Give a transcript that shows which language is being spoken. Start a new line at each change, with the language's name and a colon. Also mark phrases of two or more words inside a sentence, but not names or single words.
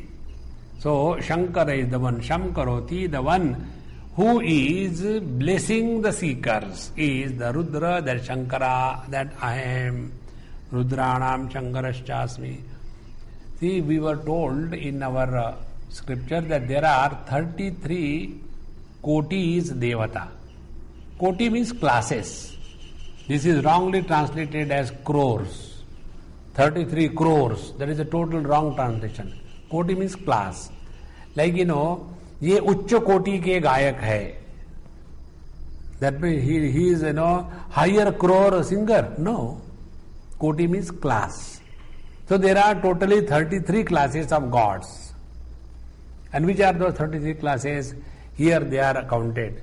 English: So, Shankara is the one, Shamkaroti, the one who is blessing the seekers, is the Rudra, that Shankara, that I am.
Sanskrit: Rudranam Shankarashchasmi.
English: See, we were told in our scripture that there are 33 kotis devata. Koti means classes. This is wrongly translated as crores. 33 crores. That is a total wrong translation. Koti means class. Like,
Hindi: ये उच्च कोटि के गायक है.
English: That means he is, higher crore singer. No. Koti means class. So there are totally 33 classes of gods. And which are those 33 classes? Here they are counted.